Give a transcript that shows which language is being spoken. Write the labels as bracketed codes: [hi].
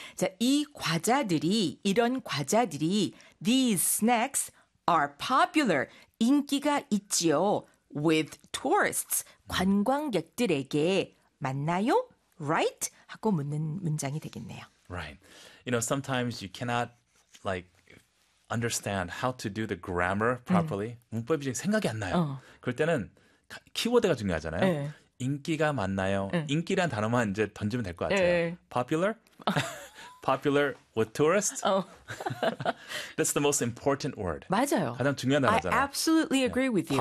[ko] 자, 이 과자들이 이런 과자들이 [en] these snacks are popular [ko] 인기가 있지요. [en] With tourists, [ko] 관광객들에게 맞나요? Right? 하고 묻는 문장이 되겠네요. [en] Right. You know, sometimes you cannot like understand how to do the grammar properly. [ko] 문법이 생각이 안 나요. 그럴 때는 키워드가 중요하잖아요. 인기가 맞나요? 인기란 단어만 이제 던지면 될 것 같아요. [en] popular? Popular with tourists? That's the most important word. [ko] 맞아요. 가장 중요한 단어잖아요. [en] I absolutely agree with you.